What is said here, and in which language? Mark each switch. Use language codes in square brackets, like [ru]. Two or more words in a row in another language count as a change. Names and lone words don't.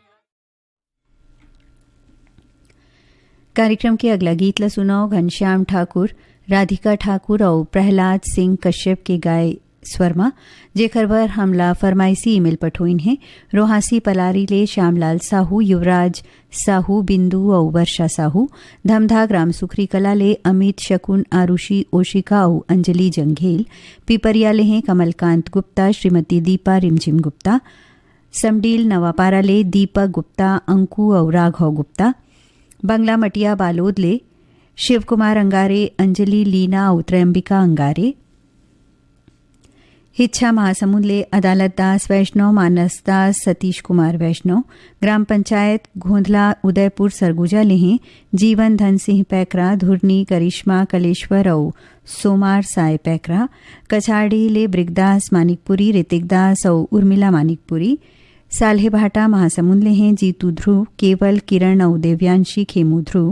[hne] कार्यक्रम के अगला गीत ला सुनाओ घनश्याम ठाकुर, राधिका ठाकुर और प्रहलाद सिंह कश्यप के गाय स्वरमा, जेकर बर हमला फरमाइशी ईमेल पठोइन है। रोहासी पलारी ले श्यामलाल साहू, युवराज साहू, बिंदु और वर्षा साहू। धमधा ग्राम सुखरी कला ले अमित, शकुन, आरुषि, ओशिका और अंजलि जंघेल। पिपरिया ले हैं कमलकांत गुप्ता, श्रीमती दीपा रिमझिम गुप्ता। समडील नवापारा ले दीपक गुप्ता, अंकु और राघव गुप्ता। बंगला मटिया बालोद ले शिव कुमार अंगारे, अंजलि, लीना और त्रयंबिका अंगारे। हिच्छा महासमुंद ले अदालत दास वैष्णव, मानस दास, सतीश कुमार वैष्णव। ग्राम पंचायत घोंधला उदयपुर सरगुजा ले हैं जीवन धन सिंह पैकरा, धुरनी, करिश्मा, कलेश्वर और सोमार साय पैकरा। कछाड़ी ले ब्रिगदास मानिकपुरी, ऋतिक दास और उर्मिला मानिकपुरी। साल्हे भाटा महासमुंद ले हैं जीतू ध्रुव, केवल, किरण और देव्यांशी खेमू ध्रुव।